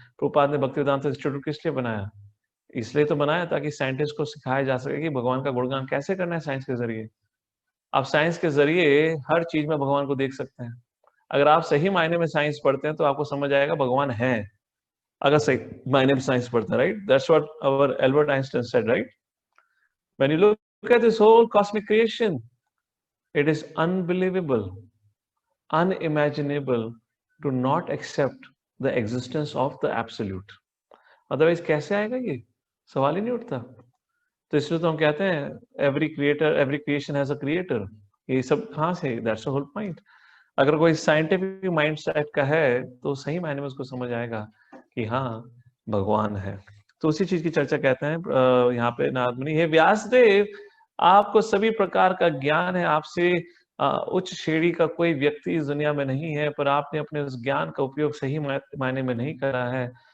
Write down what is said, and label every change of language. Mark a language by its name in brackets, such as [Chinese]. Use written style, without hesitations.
[Hindi] प्रभुपाद ने भक्तिवेदांत इंस्टीट्यूट किस लिए बनाया? इसलिए तो बनाया ताकि साइंटिस्ट को सिखाया जा सके कि भगवान का गुणगान कैसे करना है साइंस के जरिए। आप साइंस के जरिए हर चीज में भगवान को देख सकते हैं। अगर आप सही मायने में साइंस पढ़ते हैं तो आपको समझ आएगा भगवान है, अगर सही मायने में साइंस पढ़ते हैं, right? [English] That's what our Albert Einstein said, right? When you look at this whole cosmic creation, it is unbelievable, unimaginable to not accept the existence of the absolute. [Hindi] Otherwise कैसे आएगा ये? सवाल ही नहीं उठता। तो इसलिए तो हम कहते हैं [English] every creator, every creation has a creator. [Hindi] ये सब कहाँ से? [English] That's the whole point. [Hindi] अगर कोई साइंटिफिक माइंडसेट का है तो सही मायने में उसको समझ आएगा कि हाँ भगवान है। तो उसी चीज की चर्चा कहते हैं यहाँ पे नारद मुनि, हे व्यासदेव, आपको सभी प्रकार का ज्ञान है, आपसे उच्च श्रेणी का कोई व्यक्ति इस दुनिया में नहीं है, पर आपने अपने उस ज्ञान का उपयोग सही मायने में नहीं करा है।